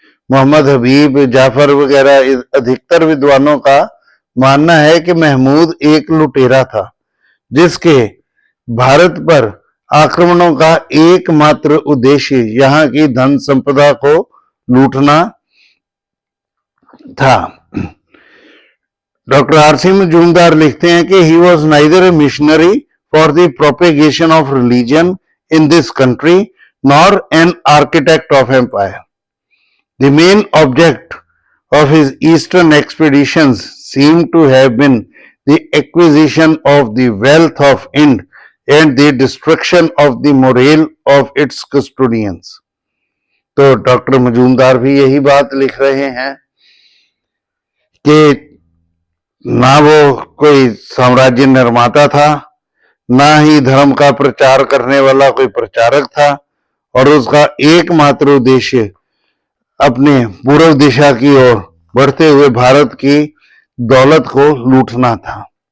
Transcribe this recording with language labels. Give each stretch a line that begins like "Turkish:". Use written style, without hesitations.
Hindi: मोहम्मद हबीब, जाफर वगैरह अधिकतर विद्वानों का मानना है कि महमूद एक लुटेरा था, जिसके भारत पर आक्रमणों का एकमात्र उद्देश्य यहाँ की धन संपदा को लूटना था।
English: doctor RC Majumdar
Hindi: लिखते हैं कि
English: He was neither a missionary for the propagation of religion in this country nor an architect of empire. The main object of his eastern expeditions seemed to have been the acquisition of the wealth of Ind and the destruction of the morale of its custodians.
Hindi: तो doctor Majumdar भी यही बात लिख रहे हैं कि ना वो कोई साम्राज्य निर्माता था, ना ही धर्म का प्रचार करने वाला कोई प्रचारक था, और उसका एकमात्र उद्देश्य अपने पूर्व दिशा की ओर बढ़ते हुए भारत की दौलत को लूटना था।